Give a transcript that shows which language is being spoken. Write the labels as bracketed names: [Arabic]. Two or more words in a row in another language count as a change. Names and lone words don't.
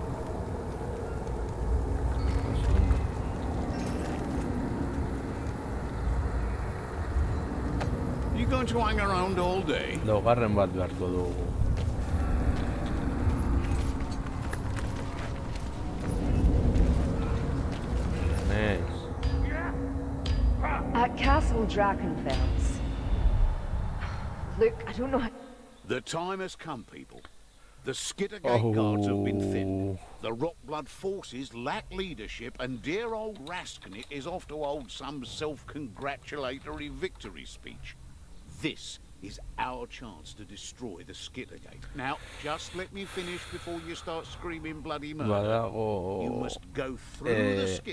[English] You going to hang around all day? [Basque] Laugarren bat beharko dugu. [English] At Castle Drakenfels. Look, I don't know how... The time has come, people. The Skittergate guards have been thinned. The Rockblood forces lack leadership, and dear old Raskinit is off to hold some self-congratulatory victory speech. This is our chance to destroy the Skittergate. Now, just let me finish before you start screaming bloody murder. You must go through the Skittergate